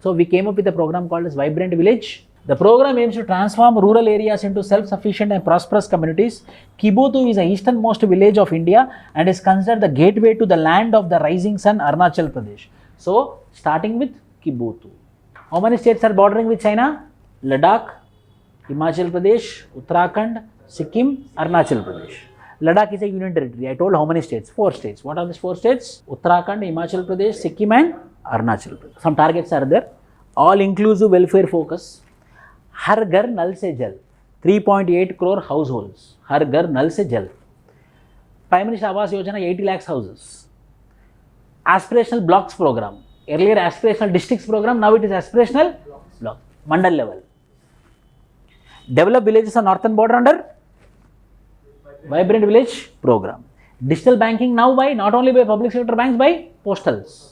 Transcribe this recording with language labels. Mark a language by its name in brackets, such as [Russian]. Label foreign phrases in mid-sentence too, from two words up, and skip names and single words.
[English] So we came up with a program called as Vibrant Village. The program aims to transform rural areas into self-sufficient and prosperous communities. Kibbutu is the easternmost village of India and is considered the gateway to the land of the rising sun, Arunachal Pradesh. So starting with Kibbutu. How many states are bordering with China? Ladakh, Himachal Pradesh, Uttarakhand, Sikkim, Arunachal Pradesh. Ladakh is a union territory. I told how many states? 4 states. What are these 4 states? Uttarakhand, Himachal Pradesh, Sikkim and Arunachal Pradesh. Some targets are there. All inclusive welfare focus. Har Ghar Nal Se Jal. 3.8 crore households. Har Ghar Nal Se Jal. Prime Minister Awas Yojana, 80 lakhs houses. Aspirational blocks program. Earlier aspirational districts program, now it is aspirational block, mandal level. Develop villages on northern border under Vibrant Village program. Digital banking now by not only by public sector banks, by postals.